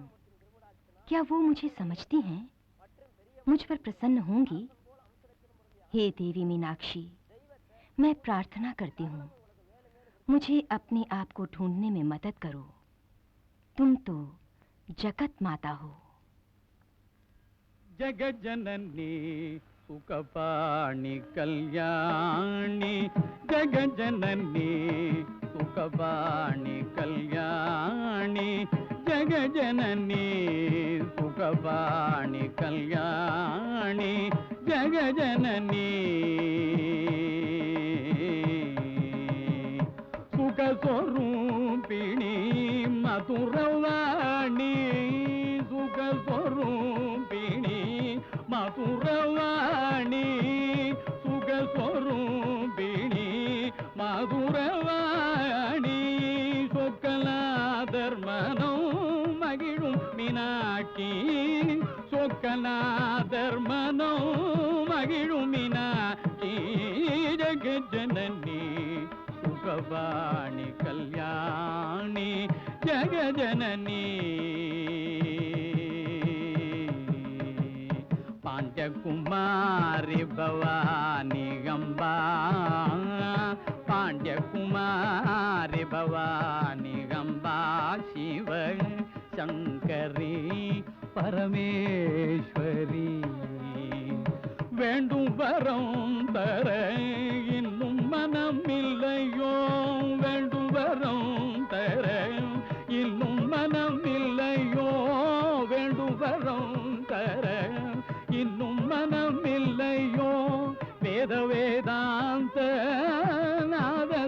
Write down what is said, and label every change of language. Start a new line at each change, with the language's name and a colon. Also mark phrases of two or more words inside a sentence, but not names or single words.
Hindi: क्या वो मुझे समझती हैं? मुझ पर प्रसन्न होंगी? हे देवी मीनाक्षी, मैं प्रार्थना करती हूँ, मुझे अपने आप को ढूंढने में मदद करो। तुम तो जगत माता हो।
Sanskrit: जगत जननी सुखपाणि कल्याणी, जगत जननी सुखपाणि कल्याणी, जगत जननी सुखपाणि कल्याणी, जगत जननी सुख स्वरूपिणी मधुरवाणी, सुख स्वरूपिणी मधुरवाणी, सुख स्वरूपिणी मधुरवाणी,
Tamil: சொக்கலா தர்மனோ மகிழும் மீனாட்சி, சொக்கலா தர்மனோ மகிழும் மீனாட்சி,
Sanskrit: जगत् जननी सुखवाणी कल्याणी, जगत् जननी पांड्यकुमारी भवानी गंबा, पांड्यकुमारी भवानी गंबा, शिव शंकरी परमेश्वरी,
Tamil: வேண்டும் வரம் தர இன்னும் மனமில்லையோ, வேண்டும் வரம் தர இன்னும் மனமில்லையோ, வேண்டும் வரம் தர இன்னும் மனமில்லையோ,
Sanskrit: वेद वेदान्त नाद